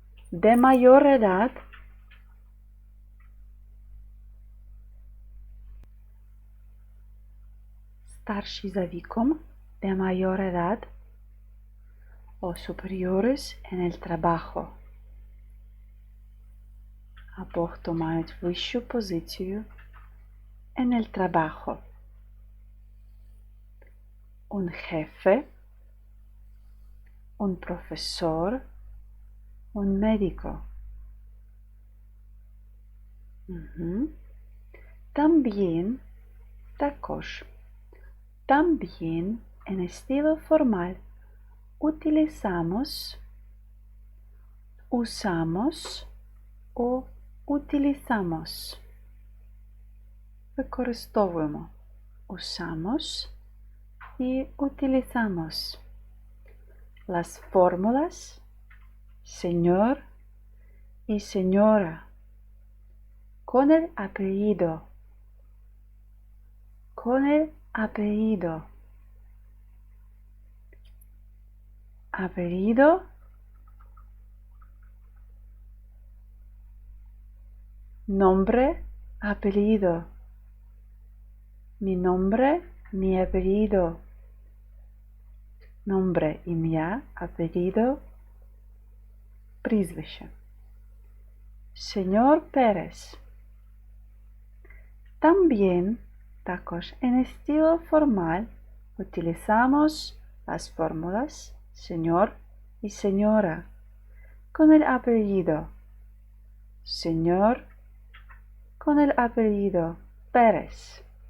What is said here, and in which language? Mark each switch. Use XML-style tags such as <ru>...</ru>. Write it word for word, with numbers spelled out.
<es>De mayor edad,</es> <uk>старший за віком,</uk> <es>de mayor edad, o superiores en el trabajo.</es> <uk>Або хто мають вищу позицію</uk> <es>en el trabajo. Un jefe, un profesor, un médico. Угу. También,</es> <uk>також.</uk> <es>También, en estilo formal, utilizamos, usamos o utilizamos.</es> <uk>Використовуємо.</uk> <es>Usamos y utilizamos. Las fórmulas señor y señora con el apellido. Con el apellido. Apellido. Nombre, apellido. Mi nombre, mi apellido. Nombre,</es> <uk>ім'я,</uk> <es>apellido,</es> <uk>прізвище.</uk> <es>Señor Pérez. También,</es> <uk>також,</uk> <es>en estilo formal, utilizamos las fórmulas señor y señora con el apellido. Señor con el apellido Pérez.</es>